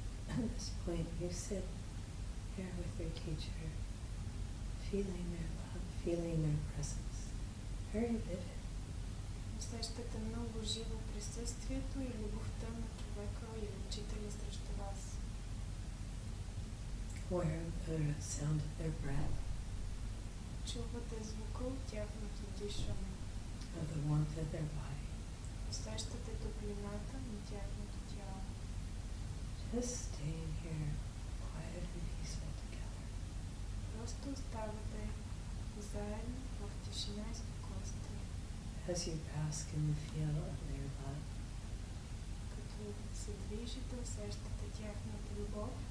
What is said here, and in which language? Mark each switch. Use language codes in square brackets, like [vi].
[en] And at this point, you sit here with your teacher, feeling their love, feeling their presence. Very vivid. [bg] Усещате много живо присъствието и любовта на човека или учителя срещу вас. [en] Aware of the sound of their breath, [bg] Чувате звука от тяхното дишане. [en] of the warmth of their body. [bg] Усещате топлината на тяхното тяло. [en] Just staying here, quiet and peaceful together. [bg] Просто оставате заедно в тишина и спокойствие. [en] As you bask in the feel of their love, [bg] Като се движите, усещате тяхната любов.